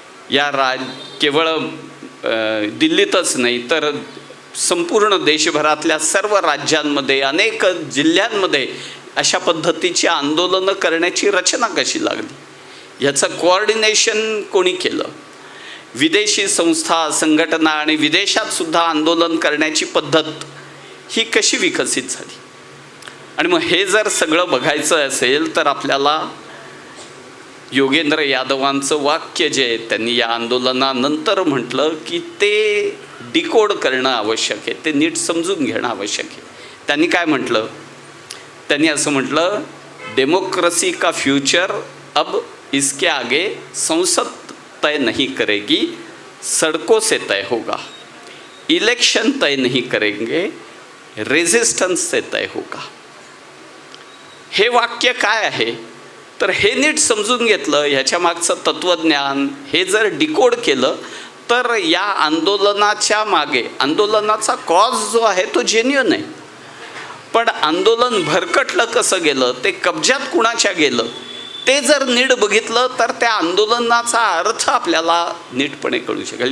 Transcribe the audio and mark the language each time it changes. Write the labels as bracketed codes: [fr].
[mr] या केवळ दिल्लीतच नाही तर संपूर्ण देशभरातल्या सर्व राज्यांमध्ये, अनेक जिल्ह्यांमध्ये अशा पद्धतीची आंदोलनं करण्याची रचना कशी लागली, ह्याचं कोऑर्डिनेशन कोणी केलं, विदेशी संस्था, संघटना आणि विदेशातसुद्धा आंदोलन करण्याची पद्धत ही कशी विकसित झाली. आणि मग हे जर सगळं बघायचं असेल तर आपल्याला योगेंद्र यादवांचं वाक्य जे आहे, त्यांनी या आंदोलनानंतर म्हटलं की ते डिकोड करणं आवश्यक आहे, ते नीट समजून घेणं आवश्यक आहे. त्यांनी काय म्हटलं? त्यांनी असं म्हटलं, [hi] डेमोक्रेसी का फ्यूचर अब इसके आगे संसद तय नहीं करेगी, सड़कों से तय होगा, इलेक्शन तय नहीं करेंगे, रेजिस्टन्स से तय होगा. [mr] हे वाक्य काय आहे? तर हे नीट समजून घेतलं, ह्याच्या मागचं तत्त्वज्ञान हे जर डिकोड केलं तर या आंदोलनाच्या मागे, आंदोलनाचा कॉज जो आहे तो जेन्युइन आहे, पण आंदोलन भरकटलं कसं गेलं, ते कब्जात कुणाच्या गेलं, ते जर नीट बघितलं तर त्या आंदोलनाचा अर्थ आपल्याला नीटपणे कळू शकेल.